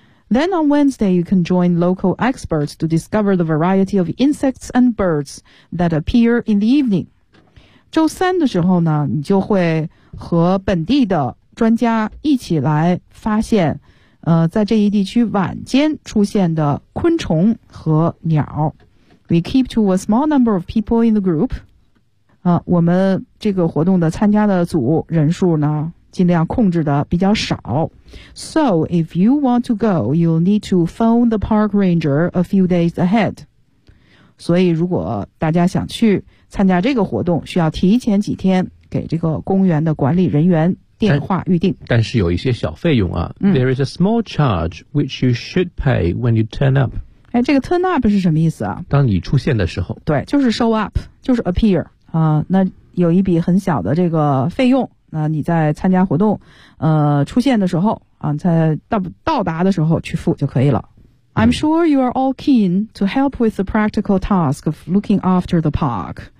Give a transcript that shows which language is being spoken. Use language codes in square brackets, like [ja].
[en] Then on Wednesday, you can join local experts to discover the variety of insects and birds that appear in the evening. [zh] 周三的时候呢，你就会和本地的专家一起来发现，在这一地区晚间出现的昆虫和鸟。 [en] We keep to a small number of people in the group. [zh] 我们这个活动的参加的组人数呢尽量控制的比较少。 [en] So, if you want to go, you'll need to phone the park ranger a few days ahead. [zh] 所以如果大家想去参加这个活动，需要提前几天给这个公园的管理人员电话预定。但是有一些小费用啊。 [en] There is a small charge which you should pay when you turn up. [zh] 哎，这个 turn up 是什么意思啊？当你出现的时候。对，就是 show up, 就是 appear。那有一笔很小的这个费用。那你在参加活动出现的时候啊，在到达的时候去付就可以了。 [en] I'm sure you are all keen to help with the practical task of looking after the park.